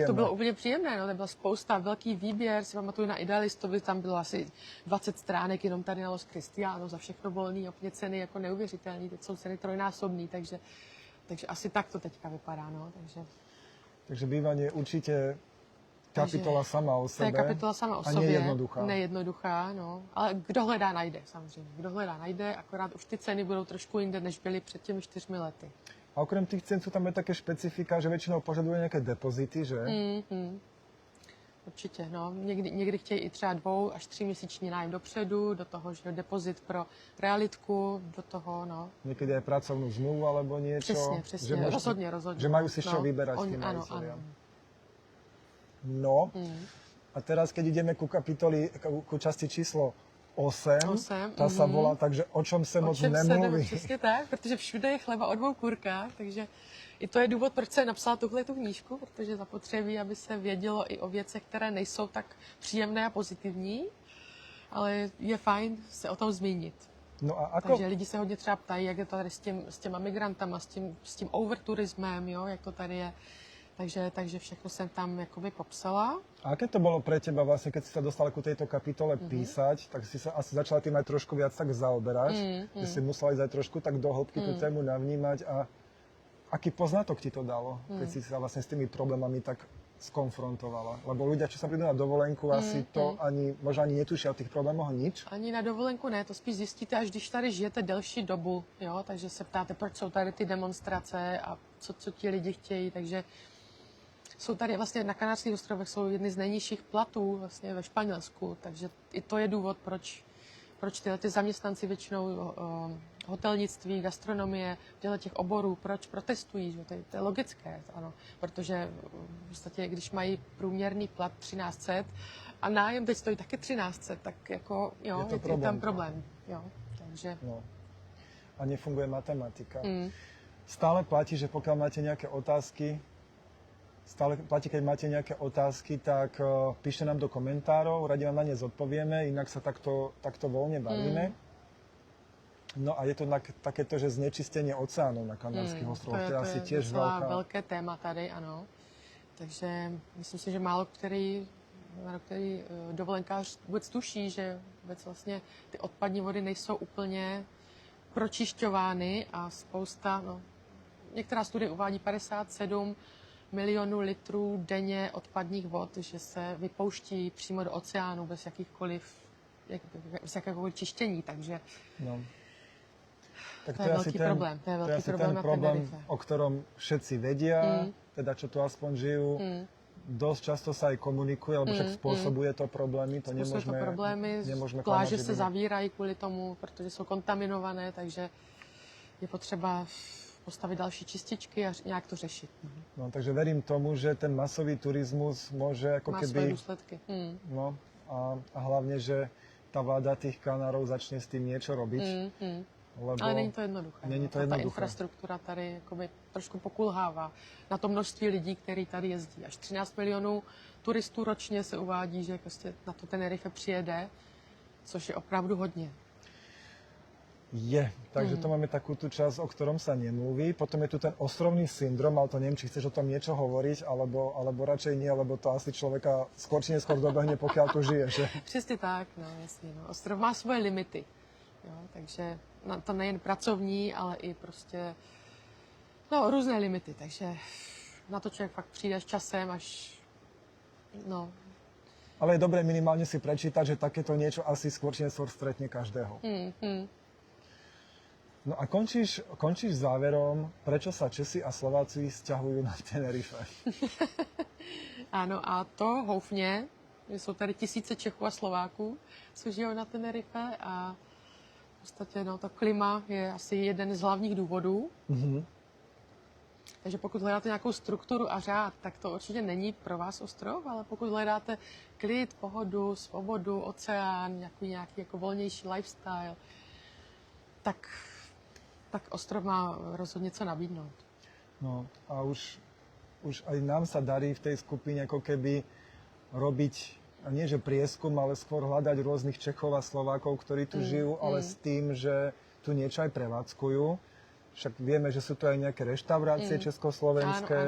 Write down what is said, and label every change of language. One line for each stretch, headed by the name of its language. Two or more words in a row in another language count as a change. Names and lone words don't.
Czech: Tak to bylo úplně příjemné, no, to byla spousta, velký výběr, si pamatuju na Idealistovi, tam bylo asi 20 stránek jenom tady na Los Cristianos, za všechno volný, opět ceny jako neuvěřitelný, teď jsou ceny trojnásobný, takže asi tak to teďka vypadá, no,
Slovak: Takže bývanie je určite kapitola sama o sebe.
Czech: To je kapitola sama o sobě. Nejednoduchá. Nejednoduchá, no. Ale kdo hledá, najde, samozřejmě. Kdo hledá, najde, akorát už ty ceny budou trošku jinde, než byly před těmi 4 lety.
Slovak: A okrem tých cen sú tam aj také špecifika, že väčšinou požaduje nejaké depozity, že?
Czech: Určitě, no. Někdy chtějí i třeba 2 až 3 měsíční nájem dopředu, do toho, že depozit pro realitku, do toho, no.
Slovak: Niekedy aj pracovnú zmluvu alebo niečo.
Czech: Přesně, že rozhodně.
Slovak: Že majú si čo vyberať tým majiteľia. No, a teraz, keď ideme ku časti číslo 8, ta sa volá, takže o čom se moc nemluví.
Czech: Přesně tak, protože všude je chleba o 2 kurkách, takže i to je důvod, proč jsem napsala tuhletu knížku, protože zapotřebí, aby se vědělo i o věcech, které nejsou tak příjemné a pozitivní, ale je fajn se o tom zmínit.
Slovak: No a ako?
Czech: Takže lidi se hodně třeba ptají, jak je to tady s těma migrantama, s tím overturismem, jo, jak to tady je. Takže všechno jsem tam jakoby popsala.
Slovak: A aké to bolo pre teba vlastne, keď si sa dostala ku tejto kapitole písať, tak si sa asi začala tým aj trošku viac tak zaoberať, že si musela ísť aj trošku tak do hĺbky tú tému navnímať a aký poznatok ti to dalo, keď si sa vlastne s tými problémami tak skonfrontovala? Lebo ľudia, čo sa prídu na dovolenku, asi to možno ani netušia o tých problémoch nič.
Czech: Ani na dovolenku ne, to spíš zjistíte, až když tady žijete delší dobu, jo, takže se ptáte, proč jsou tady ty demonstrace a co ti lidi chtějí, takže jsou tady vlastně na Kanárských ostrovech jsou jedny z nejnižších platů vlastně ve Španělsku, takže i to je důvod, proč tyhle ty zaměstnanci většinou hotelnictví, gastronomie, těchto těch oborů, proč protestují, že? To je logické, ano, protože v podstatě, když mají průměrný plat 1300 a nájem teď stojí taky 1300, tak jako, jo, je tam problém, jo, takže... No.
Slovak: A nefunguje matematika. Stále platí, že pokiaľ máte nejaké otázky, keď máte nejaké otázky, tak píšte nám do komentárov, radi vám na ne zodpovieme, inak sa takto voľne bavíme. No a je to takéto, že znečistenie oceánov na Kanárských ostrovoch, to je asi tiež
Czech: velké téma tady, ano. Takže myslím si, že málo který dovolenkář vůbec tuší, že vůbec vlastně ty odpadní vody nejsou úplně pročišťovány a spousta, některá studie uvádí 57 milionů litrů denně odpadních vod, že se vypouští přímo do oceánu bez jakéhokoliv čištění, takže tak to je velký problém. To je velký problém na Tenerife,
Slovak: o ktorom všetci vedia, teda čo tu aspoň žijú. Dosť často sa aj komunikuje, lebo však spôsobuje to problémy. To nemôžeme
Czech: pláže se zavírají kvůli tomu, protože jsou kontaminované, takže je potřeba postavit další čističky a nějak to řešit. No,
Slovak: takže verím tomu, že ten masový turizmus môže ako má keby...
Czech: svoje důsledky.
Slovak: No, a hlavne, že tá vláda tých Kanárov začne s tým niečo robiť. Lebo
Czech: ale není to jednoduché. Ta infrastruktura tady jakoby trošku pokulhává na to množství lidí, který tady jezdí. Až 13 milionů turistů ročně se uvádí, že prostě na to Tenerife přijede, což je opravdu hodně.
Slovak: Takže to máme takú tú časť, o ktorom sa nemluví. Potom je tu ten ostrovný syndrom, ale to neviem, či chceš o tom niečo hovoriť, alebo radšej nie, lebo to asi človeka skôr či neskôr dobehne, pokiaľ tu žije, že?
Czech: Přesně tak, no jasně. No. Ostrov má svoje limity, jo, takže to nejen pracovní, ale i prostě různé limity, takže na to člověk fakt přijde s časem, až
Slovak: Ale je dobré minimálne si prečítať, že takéto niečo asi skôr či neskôr stretne každého. No a končíš záverom, prečo sa Česi a Slováci sťahujú na Tenerife.
Czech: Ano, a to houfně, že jsou tady tisíce Čechů a Slováků, co žijou na Tenerife a v podstatě to klima je asi jeden z hlavních důvodů. Takže pokud hledáte nějakou strukturu a řád, tak to určitě není pro vás ostrov, ale pokud hledáte klid, pohodu, svobodu, oceán, nějaký jako volnější lifestyle, tak ostrov má rozhodně co nabídnout.
Slovak: No a už aj nám sa darí v tej skupine ako keby robiť, nie že prieskum, ale skôr hľadať rôznych Čechov a Slovákov, ktorí tu žijú, ale s tým, že tu niečo aj prevádzkujú. Však vieme, že sú tu aj nejaké reštaurácie československé.